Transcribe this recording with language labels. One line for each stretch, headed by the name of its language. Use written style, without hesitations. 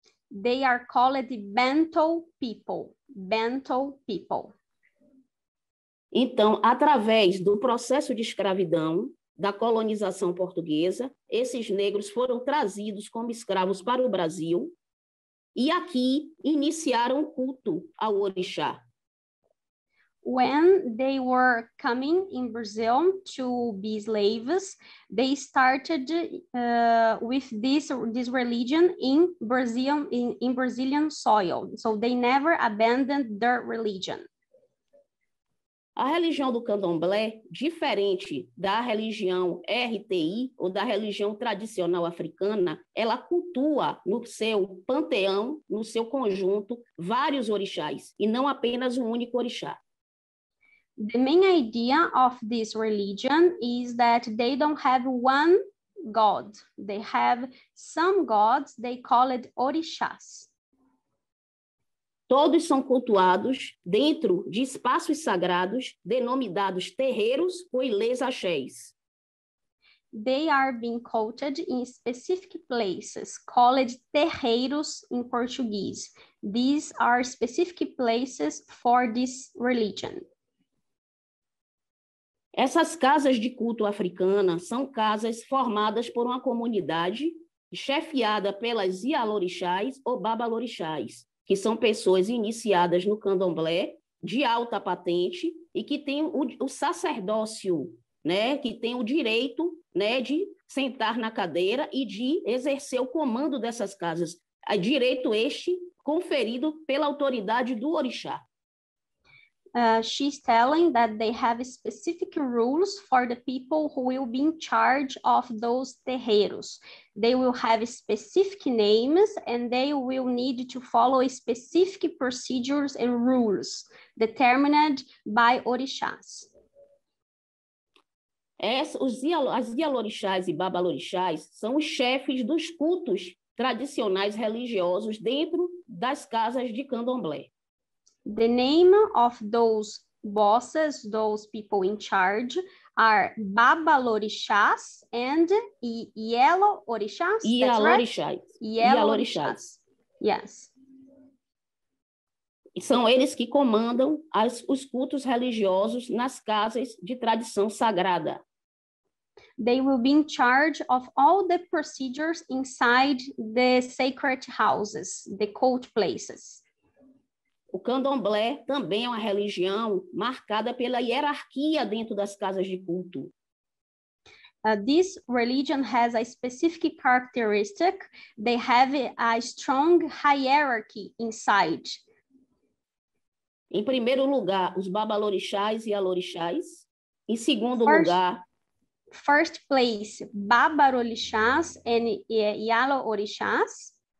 English: They are called the Bantu people. Bantu people.
Portuguese: Então, através do processo de escravidão, da colonização portuguesa, esses negros foram trazidos como escravos para o Brasil e aqui iniciaram o culto ao orixá.
English: When they were coming in Brazil to be slaves, they started with this religion in Brazilian soil. So they never abandoned their religion.
Portuguese: A religião do candomblé, diferente da religião RTI ou da religião tradicional africana, ela cultua no seu panteão, no seu conjunto, vários orixás, e não apenas um único orixá.
English: The main idea of this religion is that they don't have one God. They have some gods, they call it orixás.
Portuguese: Todos são cultuados dentro de espaços sagrados denominados terreiros ou ilês axés.
English: they are being cultured in specific places, called terreiros in Portuguese. These are specific places for this religion.
Portuguese: Essas casas de culto africana são casas formadas por uma comunidade chefiada pelas Ialorixás ou Babalorixás, que são pessoas iniciadas no candomblé de alta patente e que têm o sacerdócio, né, que tem o direito, né, de sentar na cadeira e de exercer o comando dessas casas. Direito este conferido pela autoridade do orixá.
English: She's telling that they have specific rules for the people who will be in charge of those terreiros. They will have specific names and they will need to follow specific procedures and rules determined by orixás.
Portuguese: As Ialorixás e Babalorixás são os chefes dos cultos tradicionais religiosos dentro das casas de candomblé.
English: The name of those bosses, those people in charge, are Babalorixás and Ielorixás.
Portuguese: Ialorixás.
English: Ielorixás. Yes.
Portuguese: E são eles que comandam os cultos religiosos nas casas de tradição sagrada.
English: They will be in charge of all the procedures inside the sacred houses, the cult places.
Portuguese: O candomblé também é uma religião marcada pela hierarquia dentro das casas de culto.
English: This religion has a specific characteristic. They have a strong hierarchy inside.
Portuguese: Em primeiro lugar, os Babalorixás e Ialorixás. Em segundo lugar,
English: first place, Babalorixás and Ialorixás.